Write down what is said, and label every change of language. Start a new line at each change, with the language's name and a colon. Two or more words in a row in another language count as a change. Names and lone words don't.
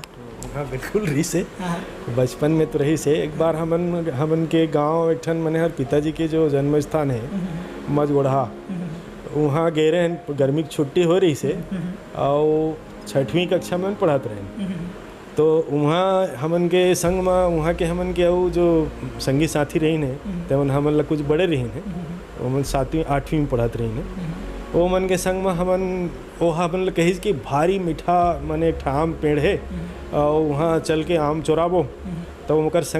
Chhattisgarhi: हाँ बिल्कुल रही से, बचपन में तो रही से। एक बार हमन के गांव एक ठन मने हर पिताजी के जो जन्म स्थान है मझगोढ़ा, वहाँ गए रहे, गर्मी की छुट्टी हो रही से और 6वीं कक्षा में पढ़ात रहे, तो वहाँ हमन के संग में वहाँ के हमन के वो जो संगी साथी रही ने तेमन हमन ला कुछ बड़े रही ने, वो मन 7वीं 8वीं में पढ़ात रही ने, वो मन के संग में हमन ला कही कि भारी मीठा मने एक आम पेड़ है और वहाँ चल के आम चोराबो, तो ओकर संग